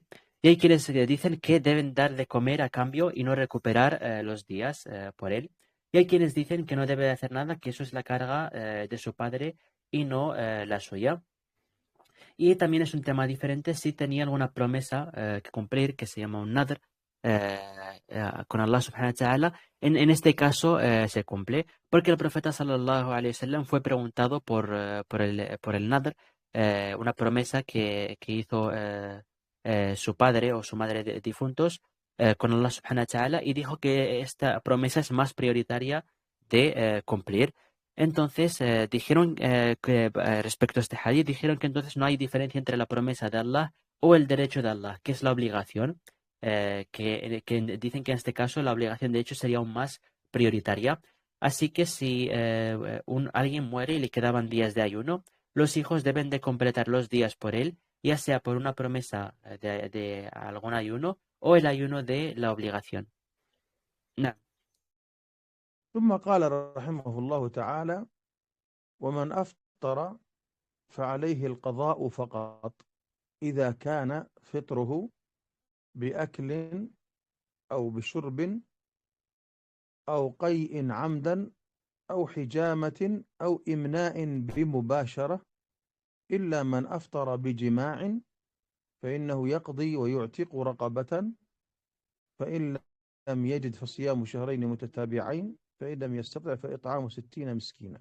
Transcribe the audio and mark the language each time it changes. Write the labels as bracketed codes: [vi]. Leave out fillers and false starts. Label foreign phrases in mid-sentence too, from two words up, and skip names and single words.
[es] Y hay quienes dicen que deben dar de comer a cambio y no recuperar los días por él. Y hay quienes dicen que no debe de hacer nada, que eso es la carga de su padre y no la suya. Y también es un tema diferente si tenía alguna promesa que cumplir, que se llama un nadr, eh, con Allah [ar] سبحانه وتعالى. [es] En este caso se cumple, porque el profeta [ar] صلى الله عليه وسلم [es] fue preguntado por el nadr, una promesa que hizo su padre o su madre difuntos con Allah [ar] سبحانه وتعالى, [es] y dijo que esta promesa es más prioritaria de cumplir. Entonces dijeron que respecto a este hadith, dijeron que entonces no hay diferencia entre la promesa de Allah o el derecho de Allah, que es la obligación, que dicen que en este caso la obligación de hecho sería aún más prioritaria. Así que si alguien muere y le quedaban días de ayuno, los hijos deben de completar los días por él, ya sea por una promesa de algún ayuno o el ayuno de la obligación. [ar] نعم. ثم قال رحمه الله تعالى: ومن أفطر فعليه القضاء فقط إذا كان فطره بأكل أو بشرب أو قيء عمدا أو حجامة أو إمناء بمباشرة، إلا من أفطر بجماع فإنه يقضي ويعتق رقبة، فإن لم يجد فصيام شهرين متتابعين، فإن لم يستطع فإطعام 60 مسكينا.